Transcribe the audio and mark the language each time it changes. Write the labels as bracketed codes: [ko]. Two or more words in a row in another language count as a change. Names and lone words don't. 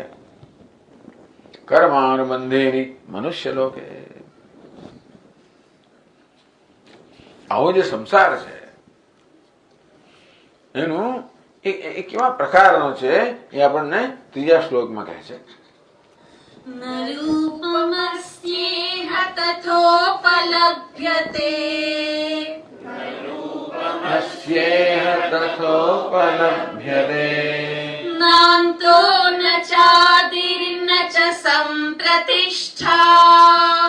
[gu] કર્માનુબંધેની મનુષ્ય લોકે, આવો જે સંસાર છે એનું એ કેવા પ્રકારનો છે એ આપણને ત્રીજા શ્લોકમાં કહે છે. [sa] न रूपमस्येह तथोपलभ्यते अस्येह तथोपलभ्यते नान्तो न चादिर्न च सम्प्रतिष्ठा